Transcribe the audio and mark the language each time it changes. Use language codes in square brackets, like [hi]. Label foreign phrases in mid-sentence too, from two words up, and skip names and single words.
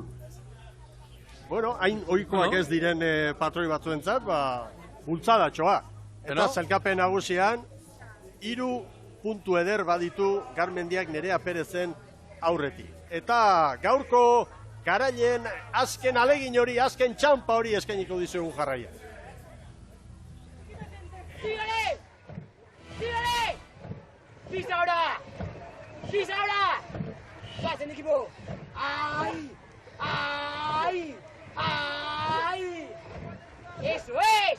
[eu] Bueno, hain ohikoak ez diren patroi batzuentzat, bultzadatxoa. Eta zelkapen nagusian 3 puntu eder baditu Garmendiak Nerea Perezen aurretik. Eta gaurko garailen azken alegin hori, azken txampa hori eskainiko dizuegu jarraia. [es] ¡Sígale! ¡Sígale! ¡Pisa ahora! ¡Pisa ahora! ¡Pasen, equipo! ¡Ay! ¡Ay! ¡Ay! ¡Eso es!